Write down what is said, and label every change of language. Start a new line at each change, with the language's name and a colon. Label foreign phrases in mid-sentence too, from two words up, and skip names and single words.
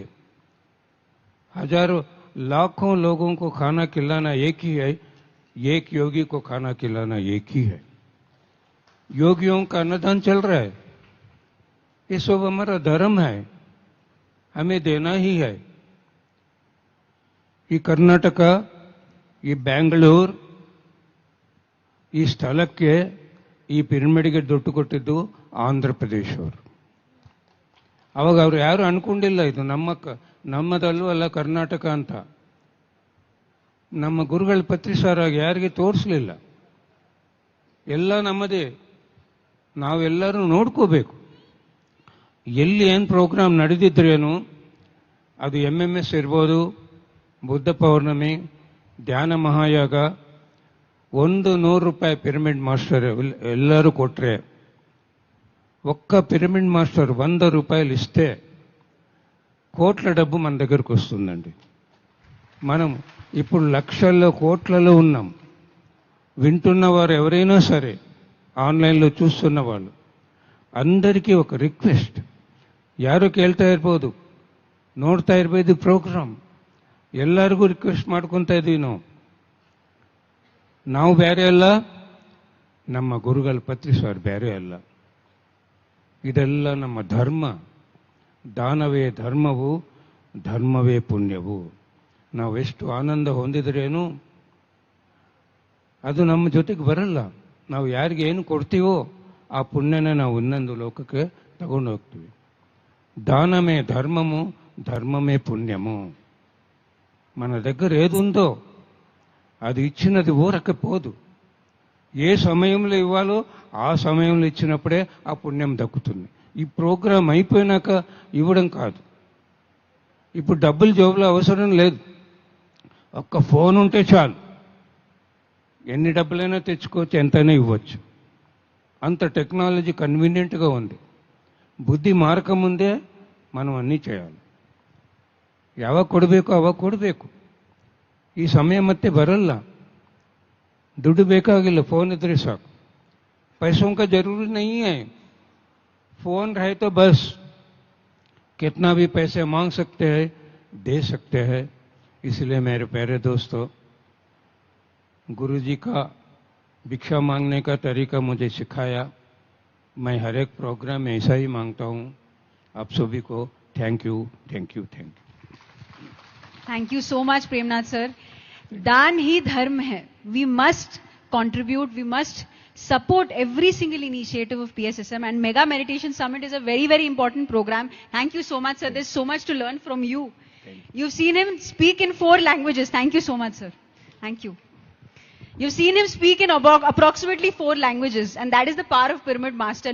Hindi: हजारों लाखों लोगों को खाना खिलाना एक ही है, एक योगी को खाना खिलाना एक ही है. योगियों का अन्नदान चल रहा है. ये सब हमारा धर्म है, हमें देना ही है.
Kannada: ये कर्नाटक, ये ಬೆಂಗಳೂರು, ಈ ಸ್ಥಳಕ್ಕೆ ಈ ಪಿರಮಿಡ್ಗೆ ದುಡ್ಡು ಕೊಟ್ಟಿದ್ದು ಆಂಧ್ರ ಪ್ರದೇಶ ಅವರು. ಅವಾಗ ಅವರು ಯಾರು ಅನ್ಕೊಂಡಿಲ್ಲ ಇದು ನಮ್ಮದಲ್ಲೂ ಅಲ್ಲ ಕರ್ನಾಟಕ ಅಂತ. ನಮ್ಮ ಗುರುಗಳ ಪತ್ರಿಸಾರಾಗಿ ಯಾರಿಗೆ ತೋರಿಸಲಿಲ್ಲ. ಎಲ್ಲ ನಮ್ಮದೇ, ನಾವೆಲ್ಲರೂ ನೋಡ್ಕೋಬೇಕು. ಎಲ್ಲಿ ಏನು ಪ್ರೋಗ್ರಾಮ್ ನಡೆದಿದ್ರೇನು, ಅದು MMS ಇರ್ಬೋದು, ಬುದ್ಧ ಪೌರ್ಣಮಿ, ಧ್ಯಾನ ಮಹಾಯಾಗ, 100 ರೂಪಾಯಿ ಪಿರಮಿಡ್ ಮಾಸ್ಟರ್ ಎಲ್ಲರೂ
Telugu: కొట్రే, ఒక్క పిరమిడ్ మాస్టర్ 100 రూపాయలు ఇస్తే కోట్ల డబ్బు మన దగ్గరకు వస్తుందండి. మనం ఇప్పుడు లక్షల్లో కోట్లలో ఉన్నాం. వింటున్న వారు ఎవరైనా సరే, ఆన్లైన్లో చూస్తున్న వాళ్ళు అందరికీ ఒక
Kannada: ರಿಕ್ವೆಸ್ಟ್, ಯಾರು ಕೇಳ್ತಾ ಇರ್ಬೋದು, ನೋಡ್ತಾ ಇರ್ಬೋದು ಪ್ರೋಗ್ರಾಮ್, ಎಲ್ಲರಿಗೂ ರಿಕ್ವೆಸ್ಟ್ ಮಾಡ್ಕೊತಾ ಇದ್ದೀವಿ. ನಾವು ಬೇರೆ ಅಲ್ಲ, ನಮ್ಮ ಗುರುಗಳ ಪತ್ರಿಸಾರ್ ಬೇರೆ ಅಲ್ಲ. ಇದೆಲ್ಲ ನಮ್ಮ ಧರ್ಮ. ದಾನವೇ ಧರ್ಮವು, ಧರ್ಮವೇ ಪುಣ್ಯವು. ನಾವೆಷ್ಟು ಆನಂದ ಹೊಂದಿದ್ರೇನು ಅದು ನಮ್ಮ ಜೊತೆಗೆ ಬರಲ್ಲ. ನಾವು ಯಾರಿಗೆ ಏನು ಕೊಡ್ತೀವೋ ಆ ಪುಣ್ಯನ ನಾವು ಇನ್ನೊಂದು ಲೋಕಕ್ಕೆ ತಗೊಂಡು ಹೋಗ್ತೀವಿ.
Telugu: దానమే ధర్మము, ధర్మమే పుణ్యము. మన దగ్గర ఏది ఉందో అది ఇచ్చినది ఊరకపోదు. ఏ సమయంలో ఇవ్వాలో ఆ సమయంలో ఇచ్చినప్పుడే ఆ పుణ్యం దక్కుతుంది. ఈ ప్రోగ్రాం అయిపోయినాక ఇవ్వడం కాదు. ఇప్పుడు డబ్బులు జోబులో అవసరం లేదు, ఒక్క ఫోన్ ఉంటే చాలు, ఎన్ని డబ్బులైనా తెచ్చుకోవచ్చు, ఎంతైనా ఇవ్వచ్చు. అంత టెక్నాలజీ కన్వీనియంట్గా ఉంది.
Kannada: ಬುದ್ಧಿ ಮಾರಕ ಮುಂದೆ
Telugu: మనం అన్నీ చేయాలి.
Kannada: ಯಾವಾಗ ಕೊಡಬೇಕು ಅವಾಗ ಕೊಡಬೇಕು. ಈ ಸಮಯ ಮತ್ತೆ ಬರಲ್ಲ. ದುಡ್ಡು ಬೇಕಾಗಿಲ್ಲ, ಫೋನ್ ಇದ್ರೆ ಸಾಕು.
Hindi: पैसों का जरूरी नहीं है, फोन रहे तो बस. कितना भी पैसे मांग सकते हैं, दे सकते हैं. इसलिए मेरे प्यारे दोस्तों, गुरुजी का भिक्षा मांगने का तरीका मुझे सिखाया. मैं हर एक प्रोग्राम में ऐसा ही मांगता हूं. आप सभी को
English: thank you, thank you, thank you. thank you so much
Hindi: प्रेमनाथ सर. दान ही धर्म है.
English: we must contribute, we must support every single initiative of PSSM, and Mega Meditation Summit is a very, very important program. Thank you so much, sir. There's so much to learn from you. You've seen him speak in 4 languages. Thank you so much, sir. Thank you. You've seen him speak in about approximately 4 languages, and that is the power of Pyramid Master.